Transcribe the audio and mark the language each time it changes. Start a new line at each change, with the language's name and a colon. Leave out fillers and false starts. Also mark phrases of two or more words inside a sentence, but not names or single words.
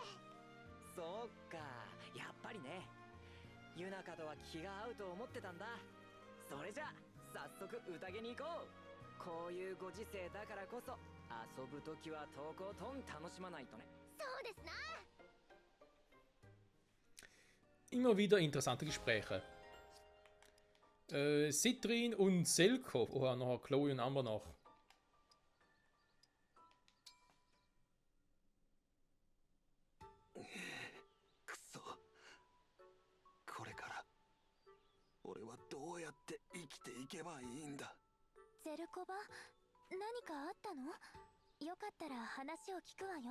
Japanese: そうか、やっぱりね。ユナカとは気が合うと思ってたんだ。それじゃ早速宴に行こう。こういうご時世だからこそ遊ぶときはとことん楽しまないとね。そうですな。
German: Immer wieder interessante Gespräche. Citrin und Selko. Oh, noch Chloe und Amber noch.
Japanese: くそ。これから俺はどうやって生きていけばいいんだ。ゼルコバ、何かあったの？よかったら話を聞くわよ。